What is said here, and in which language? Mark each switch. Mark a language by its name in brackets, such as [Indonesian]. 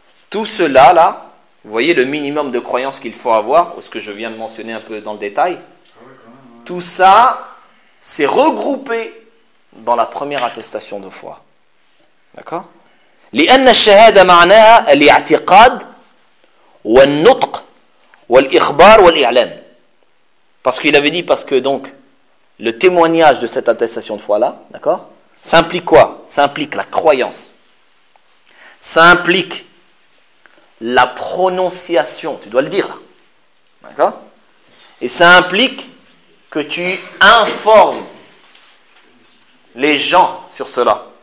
[French] Tout cela, là, vous voyez le minimum de croyance qu'il faut avoir, ce que je viens de mentionner un peu dans le détail. Tout ça, c'est regroupé dans la première attestation de foi. D'accord ? [Arabic] لأن الشهادة معناها الاعتقاد والنطق والإخبار والإعلام. [French] Parce qu'il avait dit, parce que donc, le témoignage de cette attestation de foi-là, d'accord ? Ça implique quoi ? Ça implique la croyance. Ça implique la prononciation, tu dois le dire là. D'accord ? Et ça implique que tu informes les gens sur cela.